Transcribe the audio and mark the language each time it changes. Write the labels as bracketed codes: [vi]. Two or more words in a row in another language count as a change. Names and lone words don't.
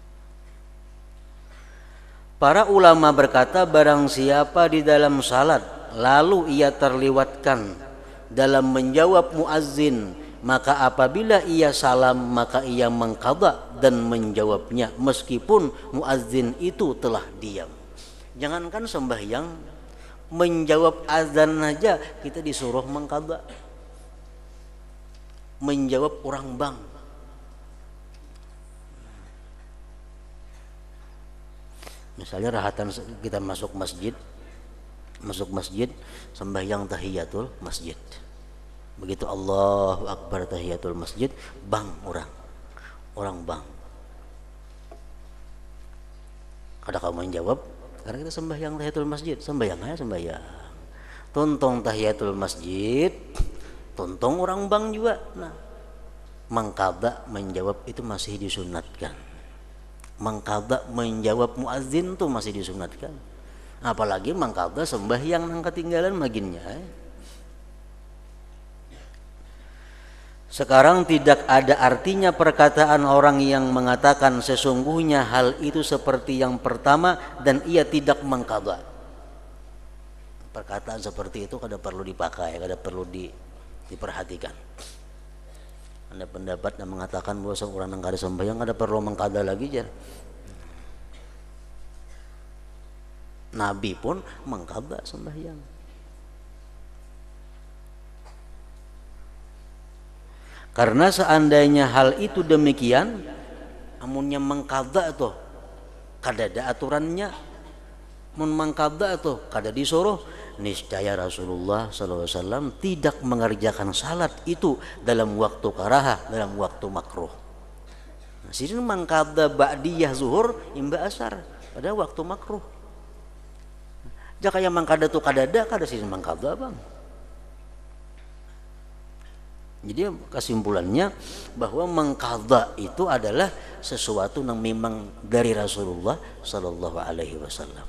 [id] Para ulama berkata, barang siapa di dalam salat lalu ia terlewatkan dalam menjawab muazzin, maka apabila ia salam maka ia mengqadha dan menjawabnya meskipun muazzin itu telah diam. Jangankan sembahyang, menjawab azan aja kita disuruh mengqadha. Menjawab orang bank. [bjn] Misalnya rahatan kita masuk masjid sembahyang tahiyatul masjid. Begitu Allahu Akbar tahiyatul masjid, bang orang bang. Ada kamu yang jawab, karena kita sembahyang tahiyatul masjid, sembahyang. Tontong tahiyatul masjid, tontong orang bang juga. [id] Nah, mengqadha menjawab itu masih disunatkan. Mengqadha menjawab muazin itu masih disunatkan. [bjn] Apalagi mengqadha sembahyang nang ketinggalan maginnya. [id] Sekarang tidak ada artinya perkataan orang yang mengatakan sesungguhnya hal itu seperti yang pertama dan ia tidak mengqadha. [bjn] Perkataan seperti itu kada perlu dipakai, kada perlu diperhatikan. Ada pendapat yang mengatakan bahwa seorang yang kada sembahyang kada perlu mengqadha lagi jar. [id] Nabi pun mengqadha sembahyang. [bjn] Karena seandainya hal itu demikian, amunnya mengqadha tuh kada ada aturannya, mun mengqadha tuh kada disuruh, niscaya Rasulullah SAW tidak mengerjakan salat itu dalam waktu karahah, dalam waktu makruh. Nah, sini mengqadha ba'diyah zuhur imba asar pada waktu makruh. Jaka yang mengqadha tuh kada sini mengqadha bang. [id] Jadi kesimpulannya bahwa mengqadha itu adalah sesuatu yang memang dari Rasulullah [ar] Sallallahu Alaihi Wasallam.